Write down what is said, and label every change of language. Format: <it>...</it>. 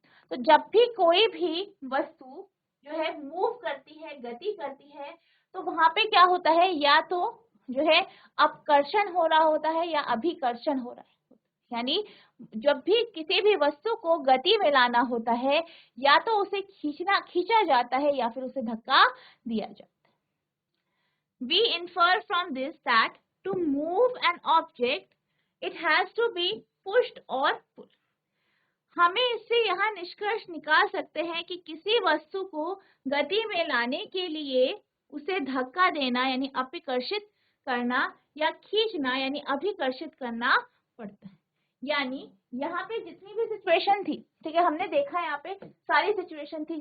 <hi>तो जब भी कोई भी वस्तु जो है मूव करती है, गति करती है, तो वहां पे क्या होता है? या तो जो है अपकर्षण हो रहा होता है या अभिकर्षण हो रहा है। यानी जब भी किसी भी वस्तु को गति में लाना होता है, या तो उसे खींचा जाता है या फिर उसे धक्का दिया जाता है।</hi> <en>We infer from this that to move an object, it has to be pushed or pulled.</en> <hi>हमें इससे यहाँ निष्कर्ष निकाल सकते हैं कि किसी वस्तु को गति में लाने के लिए उसे धक्का देना यानी अपिकर्षित करना, या खींचना यानी अभिकर्षित करना पड़ता है। यानी यहाँ पे जितनी भी सिचुएशन थी, ठीक है, हमने देखा यहाँ पे सारी सिचुएशन थी।</hi>